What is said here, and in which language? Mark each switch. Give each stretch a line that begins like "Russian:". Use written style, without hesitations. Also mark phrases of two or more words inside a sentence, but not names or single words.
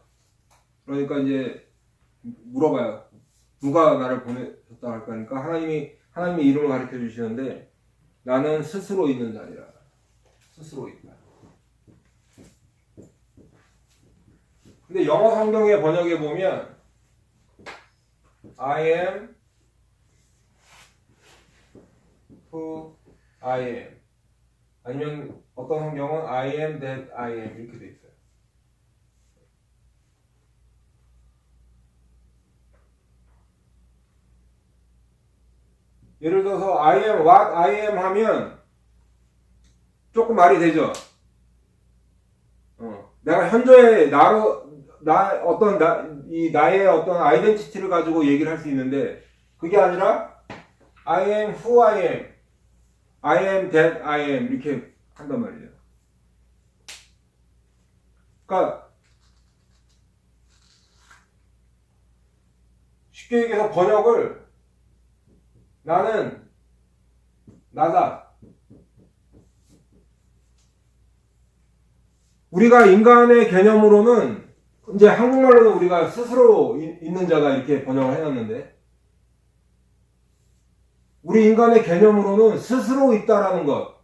Korean: 그러니까 이제 물어봐요. 누가 나를 보내셨다 할까 하니까 하나님의 이름을 가르쳐 주시는데 나는 스스로 있는 자니라. 스스로 있다. 근데 영어 성경의 번역에 보면
English: I am who I am
Korean: 아니면 어떤 성경은
English: I am that I am
Korean: 이렇게 돼 있어요. 예를 들어서
English: I am what I am
Korean: 하면 조금 말이 되죠. 내가 현재의 나의 어떤 아이덴티티를 가지고 얘기를 할 수 있는데 그게 아니라
English: I am who I am, I am that I am
Korean: 이렇게 한단 말이에요. 그러니까 쉽게 얘기해서 번역을 나는 나다. 우리가 인간의 개념으로는 이제 한국말로도 우리가 스스로 있는 자가 이렇게 번역을 해놨는데 우리 인간의 개념으로는 스스로 있다라는 것.